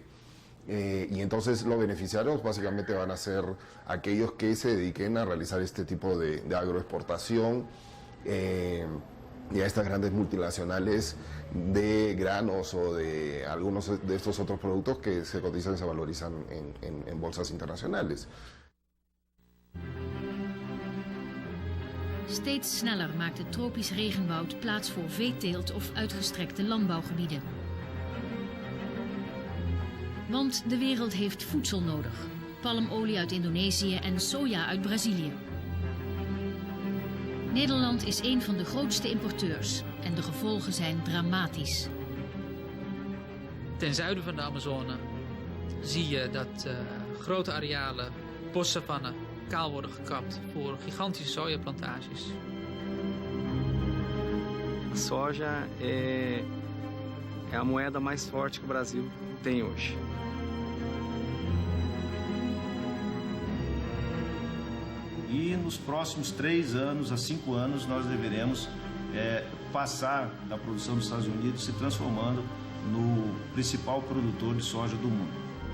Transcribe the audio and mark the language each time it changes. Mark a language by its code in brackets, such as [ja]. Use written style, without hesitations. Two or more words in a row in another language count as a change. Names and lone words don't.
[es] Y entonces los beneficiarios básicamente van a ser aquellos que se dediquen a realizar este tipo de agroexportación y a estas grandes multinacionales de granos o de algunos de estos otros productos que se cotizan y se valorizan en bolsas internacionales. [nl] Steeds sneller maakt het tropisch regenwoud plaats voor veeteelt of uitgestrekte landbouwgebieden. Want de wereld heeft voedsel nodig. Palmolie uit Indonesië en soja uit Brazilië. Nederland is een van de grootste importeurs en de gevolgen zijn dramatisch. Ten zuiden van de Amazone zie je dat grote arealen bossavannen kaal worden gekapt voor gigantische sojaplantages. [pt] Soja é a moeda mais forte que o Brasil tem hoje. E nos próximos 3 anos a 5 anos nós deveremos passar da produção dos Estados Unidos se transformando no principal produtor de soja do mundo.